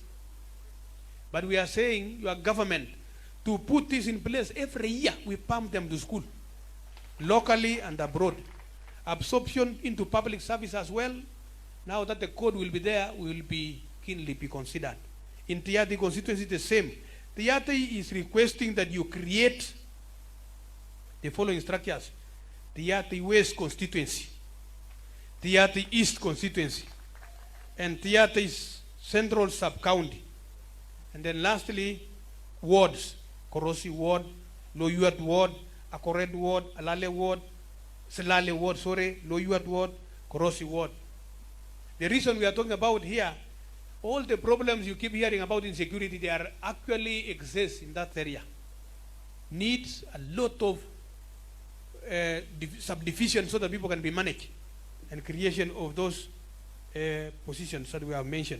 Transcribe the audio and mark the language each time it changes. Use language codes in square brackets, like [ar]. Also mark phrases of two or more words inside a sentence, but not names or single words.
[en] But we are saying, your government, to put this in place every year, we pump them to school, locally and abroad. Absorption into public service as well. Now that the code will be there, will be keenly be considered. In Tiaty constituency, the same. Tiaty is requesting that you create the following structures: Tiaty West constituency, Tiaty East constituency, and Tiaty Central sub-county. And then lastly, wards: Korosi ward, Loyuat ward, Akored ward, Alale ward, Selale ward, Loyuat ward, Korosi ward. The reason we are talking about here, all the problems you keep hearing about insecurity, they are actually exist in that area. Needs a lot of subdivision so that people can be managed, and creation of those positions that we have mentioned.